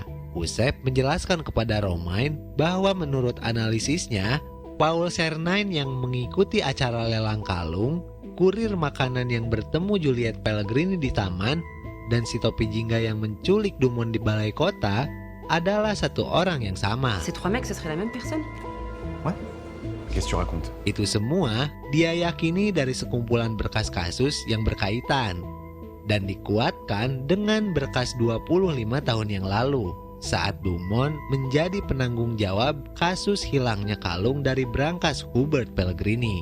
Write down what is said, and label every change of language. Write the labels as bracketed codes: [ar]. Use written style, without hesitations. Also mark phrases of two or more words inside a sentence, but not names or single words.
[id] Eusèbe menjelaskan kepada Romain bahwa menurut analisisnya, Paul Cernain yang mengikuti acara lelang kalung, kurir makanan yang bertemu Juliette Pellegrini di taman, dan si topi jingga yang menculik Dumont di balai kota adalah satu orang yang sama. [fr] Ces 3 mecs, ce serait la même personne? Ouais. Qu'est-ce que tu racontes? [id] Itu semua dia yakini dari sekumpulan berkas kasus yang berkaitan dan dikuatkan dengan berkas 25 tahun yang lalu saat Dumont menjadi penanggung jawab kasus hilangnya kalung dari brankas Hubert Pellegrini.